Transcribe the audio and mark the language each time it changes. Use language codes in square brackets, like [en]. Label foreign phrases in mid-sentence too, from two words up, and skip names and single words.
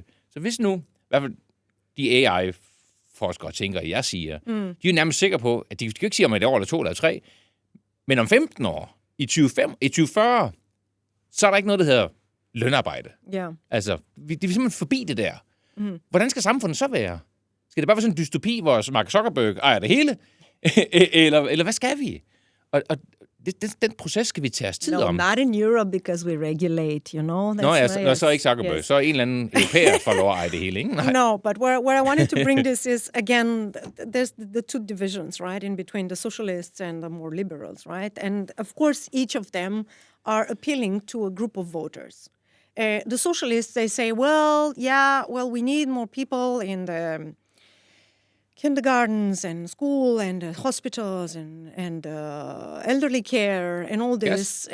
[da] Så hvis nu, i hvert fald de AI-forskere tænker, jeg siger, de er jo nærmest sikre på, at de kan ikke sige om et år eller 2 eller 3, men om 15 år, i 2040, så er der ikke noget, der hedder lønarbejde. [en] Yeah. [da] Altså, vi er simpelthen forbi det der. Hvordan skal samfundet så være? Skal det bare være sådan en dystopi, hvor Mark Zuckerberg ejer det hele? eller hvad skal vi? Og den proces skal vi tage os tid om. [en] No, not in Europe, because we regulate, you know. [da] Så ikke Zuckerberg. Yes. Så er en eller anden europæer får lov at eje det hele, ikke? Nej. [en] No, but where I wanted to bring this is, again, there's the two divisions, right, in between the socialists and the more liberals, right? And, of course, each of them are appealing to a group of voters. The socialists, they say, we need more people in the kindergartens and school and hospitals and elderly care and all this.